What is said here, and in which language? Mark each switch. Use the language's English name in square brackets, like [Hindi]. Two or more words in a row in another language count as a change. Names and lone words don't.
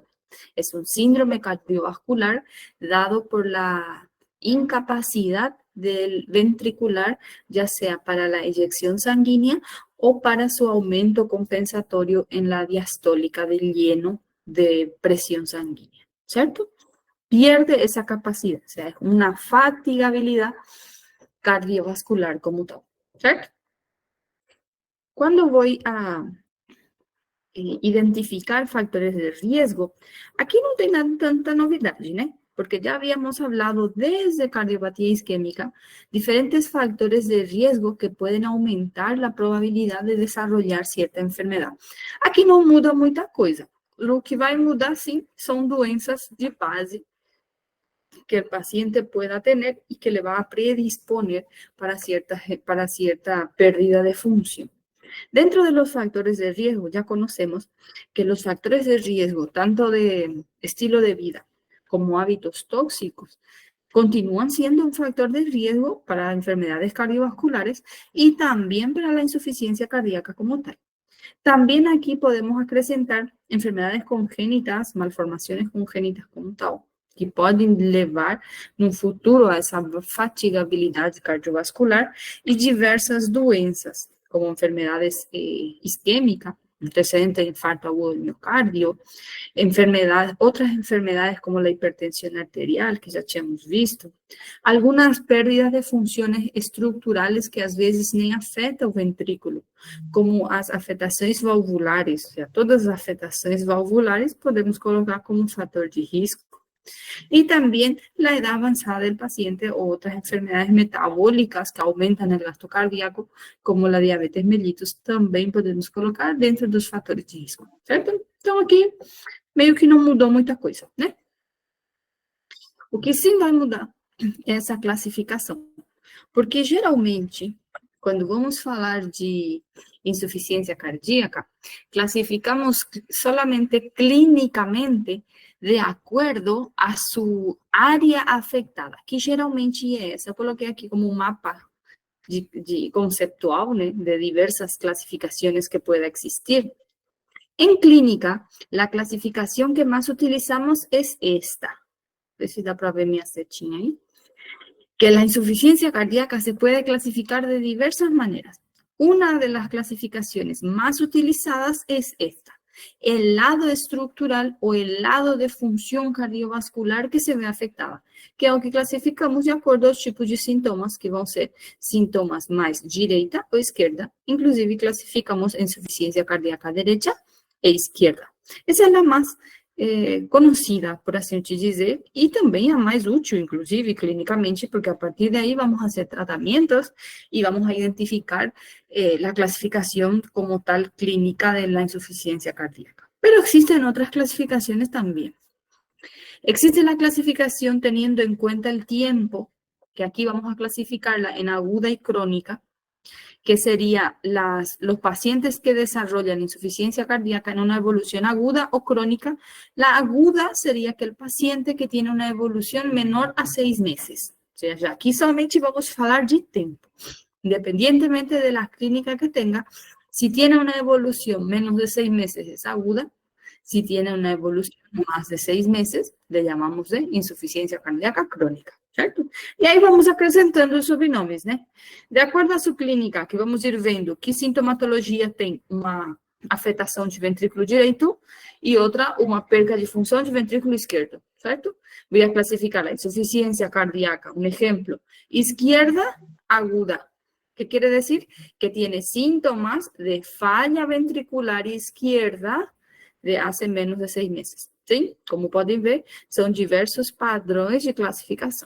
[Spanish] Es un síndrome cardiovascular dado por la incapacidad del ventricular, ya sea para la eyección sanguínea o para su aumento compensatorio en la diastólica del lleno de presión sanguínea, ¿cierto? Pierde esa capacidad, o sea, es una fatigabilidad cardiovascular como tal, ¿cierto? Cuando voy a identificar factores de riesgo, aquí no [Portuguese] tem tanta novidade, né? [Spanish] Porque ya habíamos hablado desde cardiopatía isquémica, diferentes factores de riesgo que pueden aumentar la probabilidad de desarrollar cierta enfermedad. Aquí no [Portuguese] muda muita coisa. [Spanish] Lo que [Portuguese] vai mudar, sim, são doenças [Spanish] de base que el paciente pueda tener y que le va a predisponer para cierta pérdida de función. Dentro de los factores de riesgo, ya conocemos que los factores de riesgo, tanto de estilo de vida como hábitos tóxicos, continúan siendo un factor de riesgo para enfermedades cardiovasculares y también para la insuficiencia cardíaca como tal. También aquí podemos acrescentar enfermedades congénitas, malformaciones congénitas como tal, [Portuguese] que podem levar no futuro a essa fatigabilidade cardiovascular e diversas doenças, [Spanish] como enfermedades isquémicas, antecedente de infarto agudo del miocardio, otras enfermedades como la hipertensión arterial, que ya [Portuguese] tínhamos visto, [Spanish] algunas pérdidas de funciones estructurales [Portuguese] que às vezes nem afetam o ventrículo, como as afetações valvulares, ou seja, todas as afetações valvulares podemos colocar como um fator de risco. [Spanish] Y también la edad avanzada del paciente o otras enfermedades metabólicas que aumentan el gasto cardíaco, como la diabetes mellitus, [Portuguese] também podemos colocar dentro dos fatores de risco, certo? Então, aqui, meio que não mudou muita coisa, né? O que sim vai mudar é essa classificação, porque geralmente, quando vamos falar de insuficiência cardíaca, classificamos [Spanish] solamente clínicamente [Portuguese] de acordo a sua área afetada, que geralmente é essa. Eu coloquei aqui como um mapa de conceptual, né, de diversas classificações que pueda existir. [Spanish] En clínica, la clasificación que más utilizamos es esta. A ver si da para ver mi setinha ahí. Que la insuficiencia cardíaca se puede clasificar de diversas maneras. Una de las clasificaciones más utilizadas es esta. El lado estructural o el lado de función cardiovascular que se ve afectada, [Portuguese] que é o que classificamos de acordo aos tipos de sintomas, que vão ser sintomas mais direita ou esquerda. Inclusive, classificamos insuficiência cardíaca direita e esquerda. Essa é a mais conocida, por assim te dizer, e também a mais útil, inclusive, clinicamente, porque a partir daí vamos fazer tratamentos e vamos a identificar a classificação como tal clínica [Spanish] de la insuficiencia cardíaca. Pero existen otras clasificaciones también. Existe la clasificación teniendo en cuenta el tiempo, que aquí vamos a clasificarla en aguda y crónica, que sería los pacientes que desarrollan insuficiencia cardíaca en una evolución aguda o crónica. La aguda sería que el paciente que tiene una evolución menor a 6 meses. O sea, ya aquí solamente vamos a hablar de tiempo. Independientemente de la clínica que tenga, si tiene una evolución menos de 6 meses es aguda. Si tiene una evolución más de 6 meses, le llamamos de insuficiencia cardíaca crónica, ¿cierto? [Portuguese] E aí vamos acrescentando os sobrenomes, né? De acordo à sua clínica, que vamos ir vendo que sintomatologia tem uma afetação de ventrículo direito e outra, uma perca de função de ventrículo esquerdo, certo? [Spanish] Voy a clasificar la insuficiencia cardíaca, un ejemplo, izquierda aguda. ¿Qué quiere decir? Que tiene síntomas de falla ventricular izquierda de hace menos de 6 meses. ¿Sí? Como pueden ver, son diversos padrões de clasificación.